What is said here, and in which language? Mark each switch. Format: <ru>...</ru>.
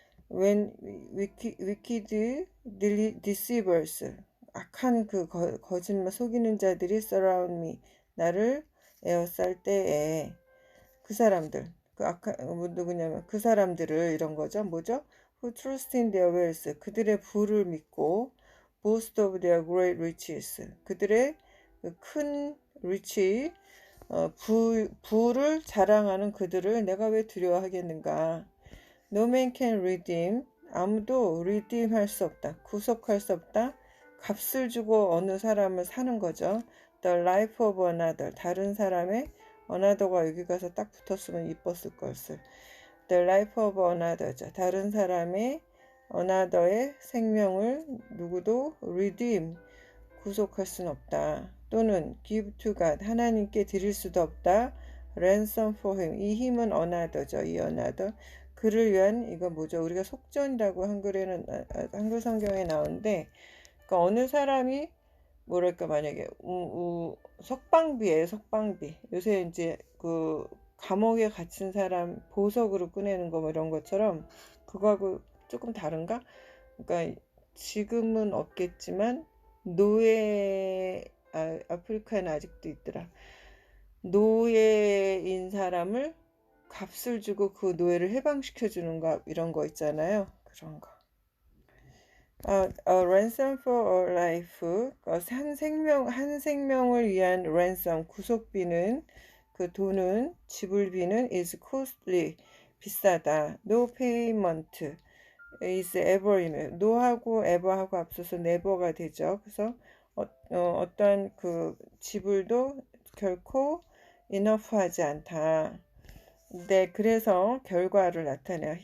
<en>When wicked deceivers,</en> <ko>악한 그 거짓말 속이는 자들이</ko> <en>surround me,</en> <ko>나를 에워쌀 때에 그 사람들, 그 악한 누구냐면 그 사람들을 이런 거죠. 뭐죠?</ko> <en>Who trust in their wealth,</en> <ko>그들의 부를 믿고</ko> <en>boast of their great riches,</en> <ko>그들의 큰 rich, 부를 자랑하는 그들을 내가 왜 두려워하겠는가?</ko> <en>No man can redeem,</en> <ko>아무도 redeem 할 수 없다. 구속할 수 없다. 값을 주고 어느 사람을 사는 거죠.</ko> <en>The life of another,</en> <ko>다른 사람의 another가 여기 가서 딱 붙었으면 이뻤을 것을.</ko> <en>The life of another,</en> <ko>다른 사람의 another의 생명을 누구도 redeem, 구속할 수는 없다. 또는</ko> <en>give to God,</en> <ko>하나님께 드릴 수도 없다.</ko> <en>ransom for him,</en> <ko>이 힘은 another죠. 이 another. 그를 위한 이거 뭐죠? 우리가 속전이라고 한글에는 한글 성경에 나오는데 그러니까 어느 사람이 뭐랄까 만약에 석방비예요. 석방비. 요새 이제 그 감옥에 갇힌 사람 보석으로 꺼내는 거 뭐 이런 것처럼 그거하고 조금 다른가? 그러니까 지금은 없겠지만 노예 아프리카에는 아직도 있더라. 노예인 사람을 값을 주고 그 노예를 해방시켜 주는 거 이런 거 있잖아요. 그런 거.</ko> <en>ransom for a life,</en> <ko>한 생명을 위한 ransom, 구속비는 그 돈은 지불비는</ko> <en>is costly,</en> <ko>비싸다.</ko> <en>No payment is ever,</en> <ko>no하고 ever하고 앞서서 never가 되죠. 그래서 어떤 그 지불도 결코 enough하지 않다. 네, 그래서 결과를 나타내요.</ko>